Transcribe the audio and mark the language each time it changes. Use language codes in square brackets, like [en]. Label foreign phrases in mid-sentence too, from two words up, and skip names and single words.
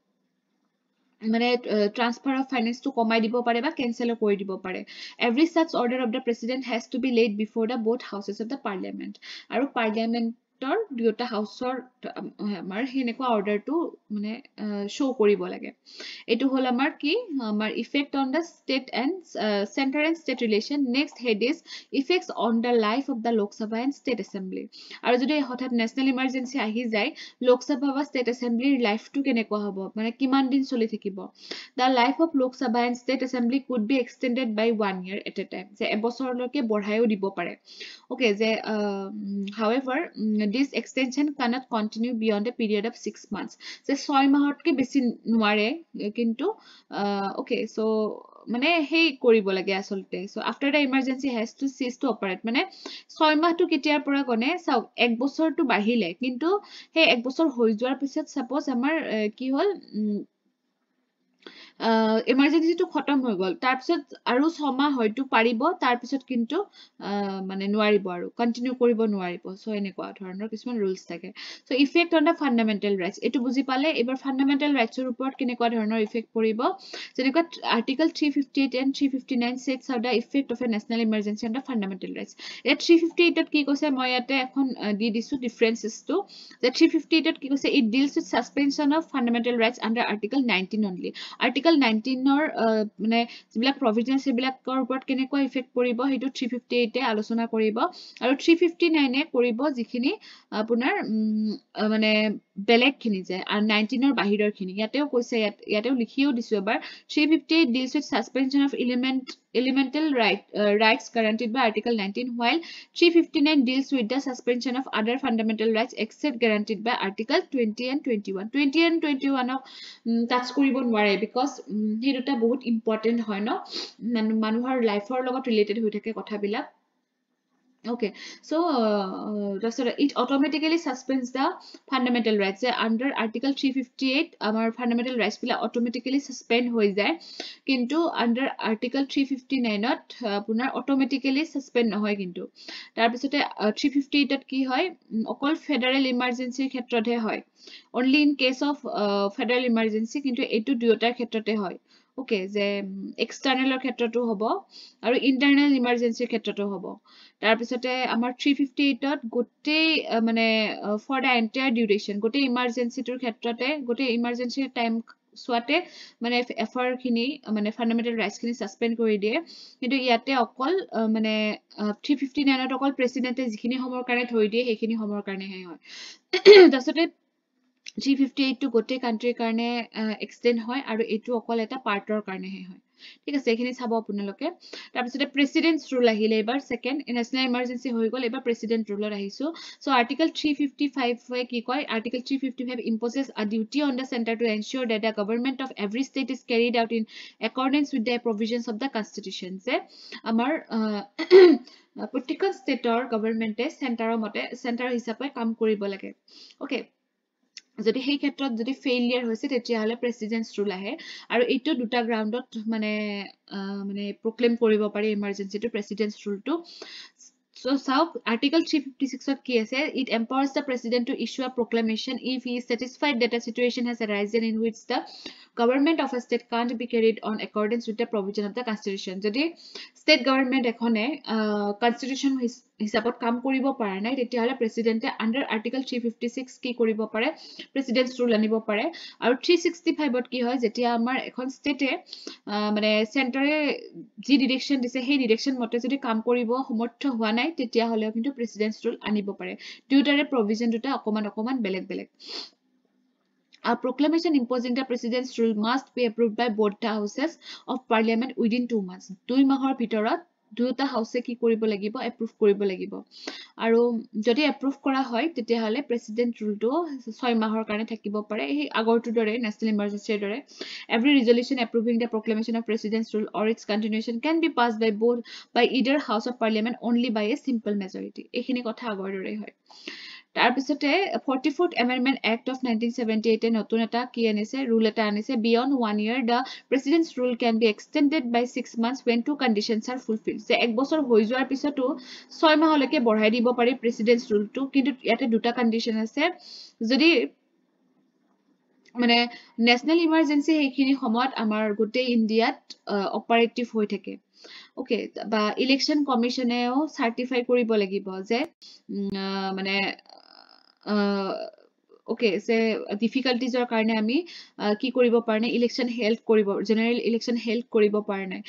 [as] মানে [en] transfer of finance to [as] কমাই দিব পাৰে বা cancel কৰি দিব পাৰে [en] every such order of the president has to be laid before the both houses of the parliament [as] আৰু parliamentor দুটা হাউসৰ আমাৰ হেনেকুৱা অৰ্ডাৰ টু মানে শো কৰিব লাগে এটো হল আমাৰ কি আমাৰ [en] effect on the state and center and state relation next head is effects on the life of the Lok Sabha and state assembly [as] আৰু যদি হঠাৎ [en] national emergency [as] আহি যায় Lok Sabha বা [en] state assembly life [as] to কেনেকুৱা হ'ব মানে কিমান দিন চলি থাকিব [en] the life of Lok Sabha and state assembly could be extended by 1 year at a time [as] যে এবছৰলৈকে বঢ়াইও দিব পাৰে okay যে [en] however this extension cannot continue beyond a period of 6 months [as] যে 6 মাহতকে বেছি নোৱাৰে কিন্তু [en] okay so [as] মানে হেই কৰিব লাগে আসলতে [en] so after the emergency has to cease to operate [as] মানে 6 মাহটো কেতিয়াৰ পৰা গনে চাও এক বছৰটো বাঢ়িলে কিন্তু হে এক বছৰ হৈ যোৱাৰ পিছত suppose আমাৰ কি হল emergency to খতম হৈ গল তাৰ পিছত আৰু 6 মাহ হয়তো পাৰিব তাৰ পিছত কিন্তু মানে নোৱাৰিব আৰু কন্টিনিউ কৰিব নোৱাৰিব সো এনেকুৱা ধৰণৰ কিছুমান ৰুলস থাকে সো [en] effect on the fundamental rights [as] এটো বুজি পালে এবাৰ [en] fundamental rights [as] ওপৰত কেনেকুৱা ধৰণৰ ইফেক্ট পৰিব যেনেকুৱা [en] article 358 and 359 sets out the effect of a national emergency on the fundamental rights [as] এ 358 ত কি কৈছে মই ইয়াতে এখন দি দিছো ডিফাৰেন্সেস টু যে 358 ত কি কৈছে [en] it deals with suspension of fundamental rights under article 19 only article 19 [as] ৰ মানে যিবিলাক প্ৰভিজনছ সেইবিলাকৰ ওপৰত কেনেকুৱা ইফেক্ট পৰিব হেতু 358 এ আলোচনা কৰিব আৰু 359 এ কৰিব যিখিনি আপোনাৰ মানে বেলেগ খিনি যে আৰু 19 ৰ বাহিৰৰ খিনি ইয়াতেও কৈছে ইয়াতেও লিখিও দিছো এবাৰ [en] 358 deals with suspension of elemental rights guaranteed by article 19 while 359 deals with the suspension of other fundamental rights except guaranteed by article 20 and 21 of touch [as] কৰিব নোৱাৰে [en] because [as] হে দুটা বহুত ইম্পৰ্টেন্ট হয় ন মানুহৰ লাইফৰ লগত ৰিলেটেড হৈ থাকে কথাবিলাক [en] Okay, so it automatically suspends the fundamental rights. Under Article 358, our fundamental rights will automatically suspend [as] হৈ যায়, কিন্তু [en] under Article 359 পুনৰ automatically suspend [as] নহয় কিন্তু। তাৰপিছতে 358 কি হয়, অকল [en] federal emergency [as] ক্ষেত্ৰতহে হয়, [en] only in case of federal emergency, [as] কিন্তু এইটো দুয়োটাৰ ক্ষেত্ৰতে হয়। Okay, যে external ক্ষেত্ৰতো হ'ব আৰু [en] internal emergency [as] ক্ষেত্ৰতো হ'ব। তাৰপিছতে আমাৰ 358 গোটেই মানে [en] for the entire duration, [as] গোটেই ইমাৰ্জেঞ্চিটোৰ ক্ষেত্ৰতে, গোটেই ইমাৰ্জেঞ্চিৰ টাইম চোৱাতে মানে এফআৰ খিনি মানে [en] fundamental rights [as] ছাছপেণ্ড কৰি দিয়ে। কিন্তু ইয়াতে অকল মানে 359 অকল প্ৰেচিডেণ্টে যিখিনি সময়ৰ কাৰণে থৈ দিয়ে সেইখিনি সময়ৰ কাৰণেহে হয়। তাৰপিছতে 358 গোটেই কাণ্ট্ৰিৰ কাৰণে এক্সটেণ্ড হয় আৰু এইটো অকল এটা পাৰ্টৰ কাৰণেহে হয়। ঠিক আছে, এইখিনি চাব আপোনালোকে। তাৰপিছতে [en] president's rule [as] আহিলে এইবাৰ ছেকেণ্ড, [en] national emergency [as] হৈ গ'ল, এইবাৰ [en] president rule [as] আহিছোঁ। [en] so article 355 [as] কি কয়, [en] article 355 imposes a duty on the center to ensure that the government of every state is carried out in accordance with the provisions of the constitution. [as] যে আমাৰ প্ৰত্যেকখন ষ্টেটৰ গভৰ্ণমেণ্টে চেণ্টাৰৰ মতে চেণ্টাৰ হিচাপে কাম কৰিব লাগে। অ'কে, যদি সেই ক্ষেত্ৰত যদি ফেইলিয়াৰ হৈছে তেতিয়াহ'লে [en] president's rule [as] আহে আৰু এইটো দুটা গ্ৰাউণ্ডত মানে প্ৰক্লেম কৰিব পাৰি ইমাৰ্জেঞ্চিটো, [en] president's rule. [as] So চাওক আৰ্টিকল 356 কি আছে, [en] it empowers the president to issue a proclamation if he is satisfied that a situation has arisen in which the government of a state can't be carried on accordance with the provision of the constitution. [as] যদি ষ্টেট গভৰ্ণমেণ্ট এখনে কনষ্টিটিউশ্যন হিচাপত কাম কৰিব পৰা নাই তেতিয়াহ'লে প্ৰেচিডেণ্টে [en] under article 356 [as] কি কৰিব পাৰে, [en] president's rule [as] আনিব পাৰে। আৰু 365 কি হয়, যেতিয়া আমাৰ এখন ষ্টেটে মানে চেণ্টাৰে যি ডিৰেকশ্যন দিছে সেই ডিৰেকশ্যন মতে যদি কাম কৰিব সমৰ্থ হোৱা নাই তেতিয়াহ'লেও কিন্তু [en] president's rule [as] আনিব পাৰে। দুয়োটাৰে প্ৰভিজন দুটা অকণমান বেলেগ বেলেগ। [en] A proclamation imposing the president's rule must be approved by both the houses of parliament within 2 months. [as] 2 মাহৰ ভিতৰত দুয়োটা হাউচে কি কৰিব লাগিব, এপ্ৰুভ কৰিব লাগিব। আৰু যদি এপ্ৰুভ কৰা হয় তেতিয়াহ'লে [en] president rule [as] 6 মাহৰ কাৰণে থাকিব পাৰে, সেই আগৰটোৰ দৰে [en] national emergency [as] দৰে। [en] Every resolution approving the proclamation of president's rule or its continuation can be passed by either house of parliament only by a simple majority. [as] এইখিনি কথা আগৰ দৰেই হয়। তাৰপিছতে 44th Amendment Act of 1978 নতুন এটা কি আনিছে, ৰুল এটা আনিছে, [en] beyond 1 year the president's rule can be extended by 6 months when 2 conditions are fulfilled. [as] যে 1 বছৰ হৈ যোৱাৰ পিছতো 6 মাহলৈকে বঢ়াই দিব পাৰি [en] president's rule, [as] কিন্তু ইয়াতে দুটা কণ্ডিশ্যন আছে। যদি মানে [en] national emergency [as] সেইখিনি সময়ত আমাৰ গোটেই ইণ্ডিয়াত অপাৰেটিভ হৈ থাকে। অ'কে, বা [en] election commission [as] চাৰ্টিফাই কৰিব লাগিব যে মানে অ'কে যে ডিফিকাল্টিজৰ কাৰণে আমি কি কৰিব পৰা নাই, [en] election held [as] কৰিব, [en] general election held [as] কৰিব পৰা নাই।